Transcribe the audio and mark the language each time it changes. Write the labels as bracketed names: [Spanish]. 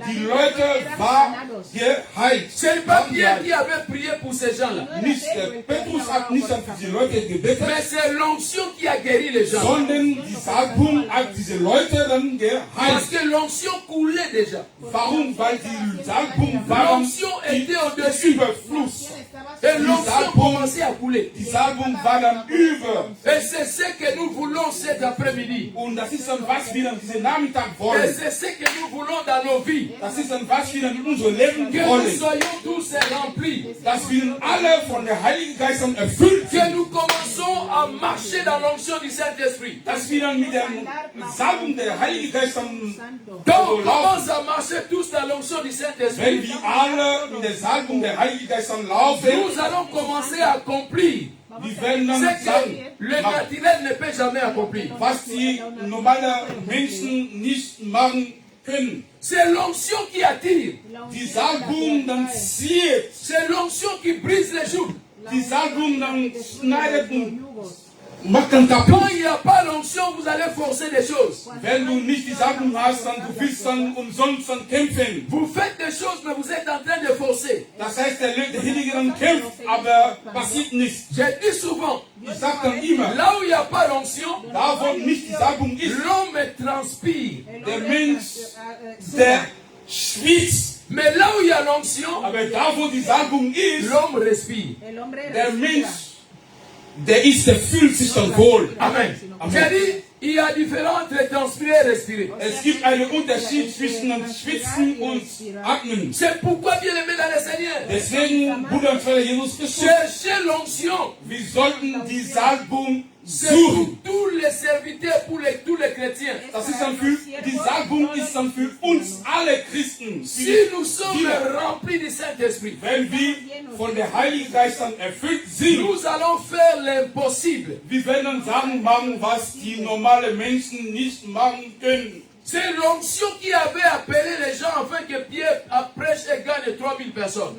[German] die Leute waren geheilt. [French] Ce n'est pas Pierre qui avait prié pour ces gens-là. [German] Petrus hat nicht an diese Leute gebetet, [French] Mais c'est l'onction qui a guéri les gens. [German] sondern die Salbung hat diese Leute dann [French] Parce [German] geheilt. [French] que l'onction coulait déjà. [German] Warum? Weil die Salbung war [French] L'onction était au-dessus. [German] Überfluss. [French] Et l'onction commençait à couler. [German] Die Salbung war dann über. [French] Et c'est ce que nous voulons cet après-midi. [German] Und das ist dann, was wir dann diesen Nachmittag [French] Et [German] wollen. [French] c'est ce que nous voulons dans nos vies. [German] Das ist dann, was wir dann in unser Leben [French] Que nous [German] wollen. [French] soyons tous remplis. [German] Dass wir alle von der Heiligen Geist dann erfüllt [French] Que [German] sind. [French] nous commençons à marcher dans l'onction du Saint-Esprit. [German] Dass wir dann mit der Salbung der Heiligen Geist dann [French] Quand on commence à marcher tous dans l'onction du [German] wenn [French] Saint-Esprit, [German] wir alle in der Salbung der Heiligen Geist dann laufen, [French] nous allons commencer à accomplir [German] wir werden dann [French] ce que [German] sagen, [French] le naturel ne peut jamais accomplir. [German] was die normalen Menschen nicht machen können. [French] C'est l'onction qui attire. [German] Die Salbung dann zieht, [French] C'est l'onction qui brise les joues. [German] die Salbung dann schneidet und macht dann [French] Quand [German] kaputt. [French] il n'y a pas l'onction, vous allez forcer des choses. [German] Wenn du nicht die Salbung hast, dann du willst dann umsonst dann kämpfen. [French] Vous faites des choses, mais vous êtes en train de forcer. [German] Das heißt, der Heilige dann kämpft, aber passiert nichts. [French] Je dis souvent, [German] Ich sage dann immer, [French] là où il n'y a pas l'onction, [German] da wo nicht die Salbung ist, [French] l'homme transpire. [German] der Mensch, der schwitzt. [French] Mais là où il y a l'onction, [German] Aber da wo die Salbung ist, [French] l'homme respire. [German] der Mensch, der fühlt sich dann wohl. Amen. [French] J'ai dit, il y a différents entre transpirer et respirer. [German] Es gibt einen Unterschied zwischen dem Schwitzen und Atmen. [French] C'est pourquoi, bien aimé dans le Seigneur, [German] Deswegen, Bruder und Vater Jesus Christus, [French] cherchez l'onction. [German] wir sollten die Salbung [French] C'est pour [German] suchen. [French] tous les serviteurs, pour tous les chrétiens. [German] Das ist dann die Salbung ist dann für uns alle Christen. [French] Si nous sommes remplis du Saint-Esprit, [German] Wenn wir von der Heiligen Geist dann erfüllt sind, [French] nous allons faire l'impossible. [German] wir werden dann Sachen machen, was die normalen Menschen nicht machen können. [French] C'est l'onction qui avait appelé les gens afin que Pierre prêche et gagne 3000 personnes.